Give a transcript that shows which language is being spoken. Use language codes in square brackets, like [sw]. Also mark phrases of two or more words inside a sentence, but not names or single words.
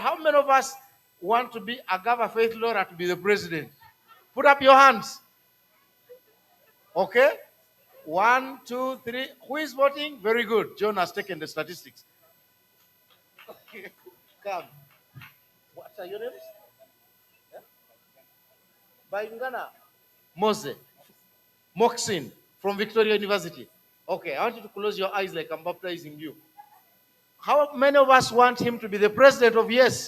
[en] How many of us want to be Agava Faith Laura to be the president? Put up your hands. Okay? 1, 2, 3. Who is voting? Very good. John has taken the statistics. Okay. Come. What are your names? Yeah? Baingana. Mose. Moxin from Victoria University. Okay, I want you to close your eyes like I'm baptizing you. How many of us want him to be the president of yes?